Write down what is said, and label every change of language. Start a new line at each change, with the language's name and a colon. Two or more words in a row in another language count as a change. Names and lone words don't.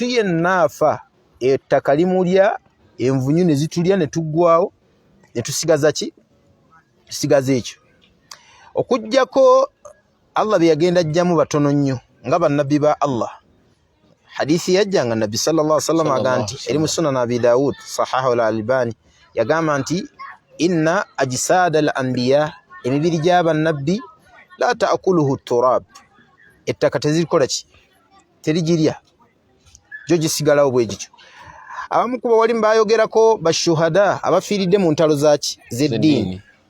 Ganda: yenna afa ettaka limulya envunyu ne zitulya ne tuggwawo ne tusigaza ki tusigaza ekyo okuggyako Allah bye yagenda ajjamu batono nnyo nga bannabbi ba Allah hadithi yajja nga nabbi
Arabic: صلى الله عليه وسلم
Ganda: agamba nti eri mu sunan Abi Daud
Arabic: صححه الألباني
Ganda: yagamba nti
Arabic: إن أجساد الأنبياء
Ganda: emibiri gy'abannabbi
Arabic: لا تأكله تراب
Ganda: ettaka tezirikola ki terigirya gyo gisigalawo bwe gityo abamu kuba wali mbayogerako bashuhada abafiiridde mu ntalo z'eddiini